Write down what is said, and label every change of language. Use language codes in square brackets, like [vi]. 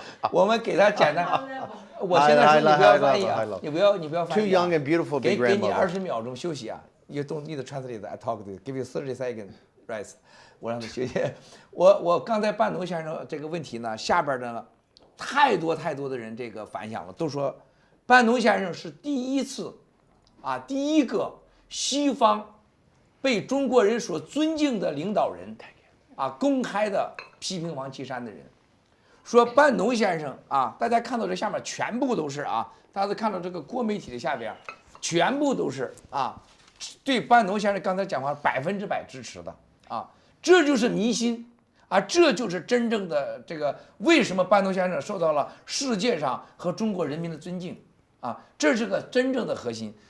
[zh] 我们给他简单，我现在说你不要翻译啊，你不要翻译。 [en] Too young and beautiful to be grandmother. [zh] 给你20秒钟休息啊。 [en] You don't need to translate. I talk to you. Give you 30 seconds rest. [zh] 我让他学习。我刚才半农先生这个问题呢，下边呢太多的人这个反响了，都说半农先生是第一次。第一个西方被中国人所尊敬的领导人，公开的批评王岐山的人，说半农先生大家看到这下面全部都是大家看到这个国媒体的下边，全部都是对半农先生刚才讲话100%支持的这就是民心这就是真正的这个为什么半农先生受到了世界上和中国人民的尊敬这是个真正的核心。